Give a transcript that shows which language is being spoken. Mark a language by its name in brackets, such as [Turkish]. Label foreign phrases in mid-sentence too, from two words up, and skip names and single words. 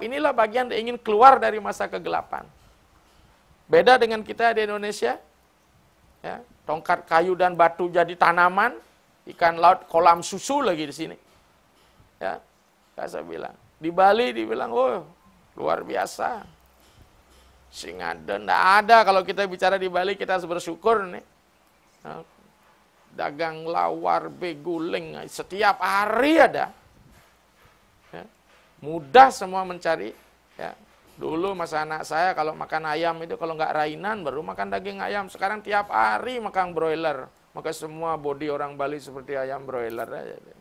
[Indonesian] Inilah bagian yang ingin keluar dari masa kegelapan. Beda dengan kita di Indonesia, ya, tongkat kayu dan batu jadi tanaman, ikan laut kolam susu lagi di sini. Ya, saya bilang. Di Bali dibilang, oh luar biasa. Singada, enggak ada. Kalau kita bicara di Bali, kita harus bersyukur nih. Nah, dagang lawar, beguling, setiap hari ada. Ya, mudah semua mencari. Ya. Dulu masa anak saya kalau makan ayam itu, kalau nggak rainan baru makan daging ayam. Sekarang tiap hari makan broiler. Maka semua body orang Bali seperti ayam broiler aja.